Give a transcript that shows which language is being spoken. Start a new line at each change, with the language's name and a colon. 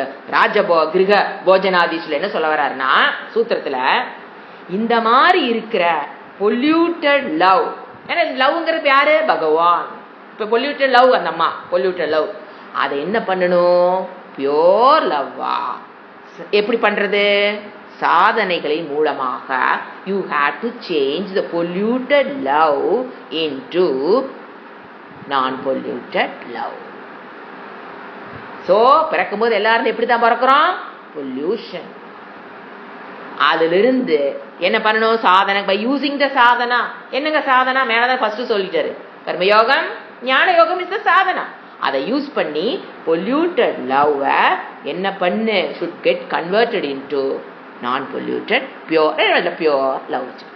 Tamil: கிரக போஜனாதீஷ்ல என்ன சொல்ல வர்றாருன்னா, சூத்திரத்துல இந்த மாதிரி இருக்கிற பொல்யூட்டட் லவ், ஏன்னா லவ்ங்கிறது யாரு? பகவான். இப்ப பொல்யூட்டட் லவ், அந்த அம்மா பொல்யூட்டட் லவ், அதை என்ன பண்ணணும்? பியோர் லவ்வா. எப்படி பண்றது? சாதனைகளின் மூலமாக
English: you have to change the polluted love into non-polluted love.
Tamil: So பிறக்கும் போது எல்லாரும் எப்படிதான் பிறக்கிறோம்? பொல்யூஷன். அதிலிருந்து என்ன பண்ணணும்? சாதனை.
English: By using the sadhana.
Tamil: என்னங்க சாதனா? மேலதான் ஃபர்ஸ்ட் சொல்லிட்டாரு. கர்மயோகம், ஞான யோகம் இஸ் த சாதனா. அதை யூஸ் பண்ணி பொல்யூட்டட் லவ் என்ன பண்ணு?
English: should get converted into non-polluted pure love.